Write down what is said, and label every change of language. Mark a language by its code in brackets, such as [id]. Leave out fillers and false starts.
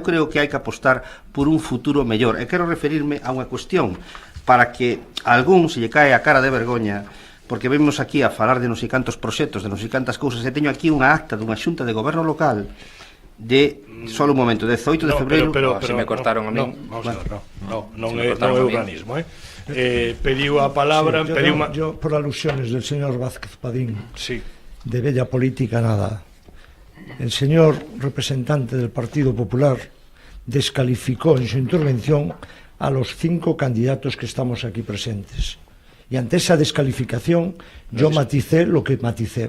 [gl] Eu creo que hai que apostar por un futuro mellor. E quero referirme a unha cuestión para que a algún se lle cae a cara de vergoña, porque vemos aquí a falar de non sei cantos proxectos, de non sei cantas cousas, e teño aquí unha acta dunha xunta de goberno local de, solo un momento, 18 de febreiro. Se me cortaron a min. Non é urbanismo, pediu a palabra, [es] yo por alusiones del señor Vázquez Padín, sí, de bella política nada. El señor representante del Partido Popular descalificó en su intervención a los 5 candidatos que estamos aquí presentes. Y ante esa descalificación yo maticé lo que maticé.